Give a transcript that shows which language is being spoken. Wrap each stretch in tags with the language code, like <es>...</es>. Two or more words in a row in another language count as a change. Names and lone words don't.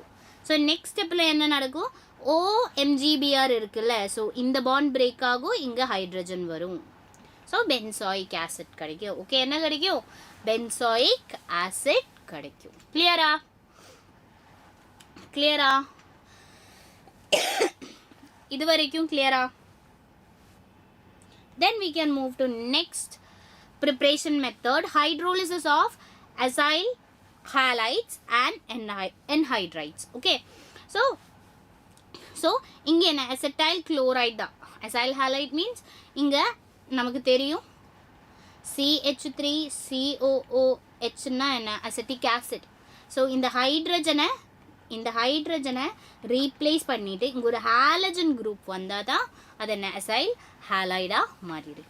<ta>ஸோ நெக்ஸ்ட் ஸ்டெப்பில் என்ன நடக்கும், OMgBr இருக்குல்ல, ஸோ இந்த</ta> <en>bond break</en> <ta>ஆகும், இங்கே ஹைட்ரஜன் வரும். ஸோ</ta> <en>benzoic acid</en> <ta>கிடைக்கும். ஓகே, என்ன கிடைக்கும்,</ta> <en>benzoic acid</en> <ta>கிடைக்கும். கிளியரா? கிளியரா? இது வரைக்கும் கிளியரா?</ta> <en>Then we can move to next preparation method, hydrolysis of acyl halides and anhydrides. Okay, so</en> <ta>இங்க என்ன,</ta> <en>acetyl chloride தான். acyl halide means</en> <ta>இங்க நமக்கு தெரியும் CH3 COOH னா என்ன,</ta> <en>acetic acid.</en> <ta>so இந்த ஹைட்ரஜனை ரீப்ளேஸ் பண்ணிட்டு இங்க ஒரு</ta> <en>halogen group</en> <ta>வந்தால் தான் அது என்ன,</ta> <en>acyl halide</en> <ta>மாறி இருக்கு.</ta>